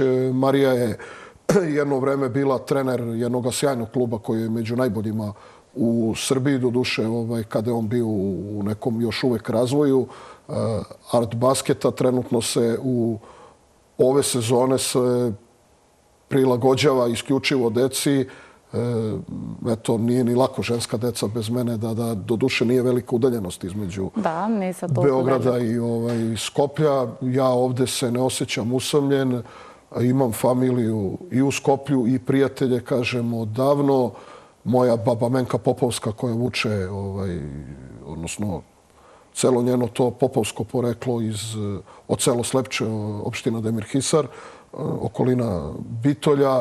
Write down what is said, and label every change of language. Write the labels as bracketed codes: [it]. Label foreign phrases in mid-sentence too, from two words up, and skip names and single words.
[sr] Marija je jedno vreme bila trener jednog sjajnog kluba koji je među najboljima u Srbiji, doduše kada je on bio u nekom još uvek razvoju art basketa. Trenutno se u ove sezone se prilagođava isključivo deci. Eto, nije ni lako ženska deca bez mene, da do duše nije velika udaljenost između Da, [mk] не се толку [sr] Beograda [mk] далеко. [sr] i Skoplja. Ja ovde se ne osjećam usamljen. Imam familiju i u Skoplju i prijatelje, kažem, odavno. Moja baba Menka Popovska koja vuče, odnosno celo njeno to popovsko poreklo od selo Slepče, opština Demirhisar, okolina Bitolja.